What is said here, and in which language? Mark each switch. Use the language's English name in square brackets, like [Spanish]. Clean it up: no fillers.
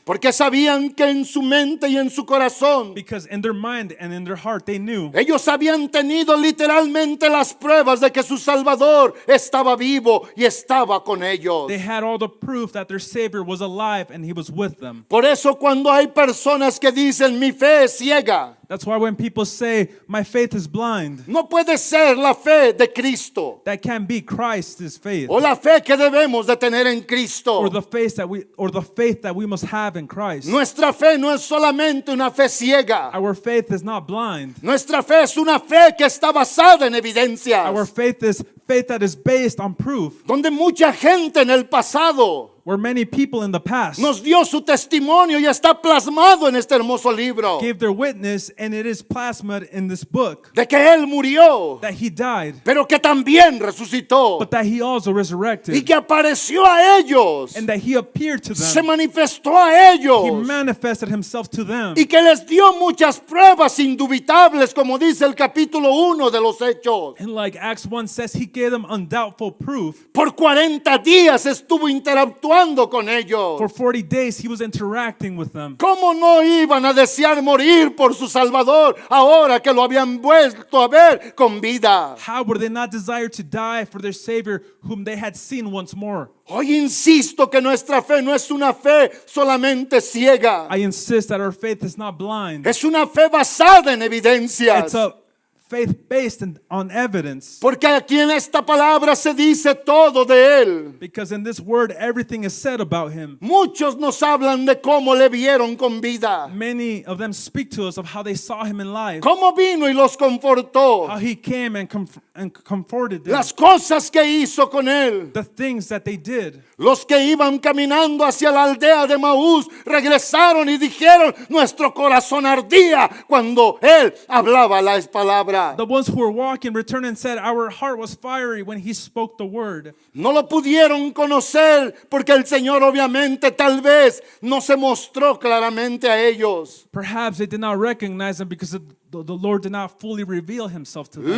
[Spanish] porque sabían que en su mente y en su corazón [English] because in their mind and in their heart they knew [Spanish] ellos habían tenido literalmente las pruebas de que su Salvador estaba vivo y estaba con ellos. [English] they had all the proof that their Savior was alive and he was with them. [Spanish] Por eso cuando hay personas que dicen mi fe es ciega, [English] That's why when people say, my faith is blind, [Spanish] no puede ser la fe de Cristo [English] that can't be Christ's faith [Spanish] o la fe que debemos de tener en Cristo. [English] or the faith that we must have in Christ. [Spanish] Nuestra fe no es solamente una fe ciega. [English] Our faith is not blind. [Spanish] Nuestra fe es una fe que está basada en evidencias. [English] Our faith is faith that is based on proof. [Spanish] Donde mucha gente en el pasado [English] Where many people in the past [Spanish] nos dio su testimonio y está plasmado en este hermoso libro [English] gave their witness, and it is plasmed in this book, [Spanish] de que Él murió, [English] that he died, [Spanish] pero que también resucitó [English] but that he also [Spanish] y [English] resurrected, [Spanish] que apareció a ellos, [English] and that he appeared to [Spanish] se [English] them. [Spanish] manifestó a [English] He [Spanish] ellos [English] manifested himself to them, [Spanish] y que les dio muchas pruebas indubitables, como dice el capítulo 1 de los Hechos. [English] and like Acts 1 says, he gave them undoubtful proof. [Spanish] Por 40 días estuvo interactuando con ellos. [English] For 40 days he was interacting with them. [Spanish] ¿Cómo no iban a desear morir por su Salvador ahora que lo habían vuelto a ver con vida? [English] How would they not desire to die for their Savior whom they had seen once more? [Spanish] Hoy insisto que nuestra fe no es una fe solamente ciega. [English] I insist that our faith is not blind. [Spanish] Es una fe basada en evidencias. [English] It's a faith based on evidence. [Spanish] Porque aquí en esta palabra se dice todo de Él. [English] Because in this word, everything is said about him. [Spanish] Muchos nos hablan de cómo le vieron con vida. [English] Many of them speak to us of how they saw him in life, [Spanish] Cómo vino y los confortó. [English] how he came and comforted them, [Spanish] Las cosas que hizo con Él. [English] the things that they did. [Spanish] Los que iban caminando hacia la aldea de Maús regresaron y dijeron, nuestro corazón ardía cuando Él hablaba las palabras. [English] The ones who were walking returned and said, our heart was fiery when he spoke the word. [Spanish] No lo pudieron conocer porque el Señor obviamente tal vez no se mostró claramente a ellos. [English] Perhaps they did not recognize him because the Lord did not fully reveal himself to them.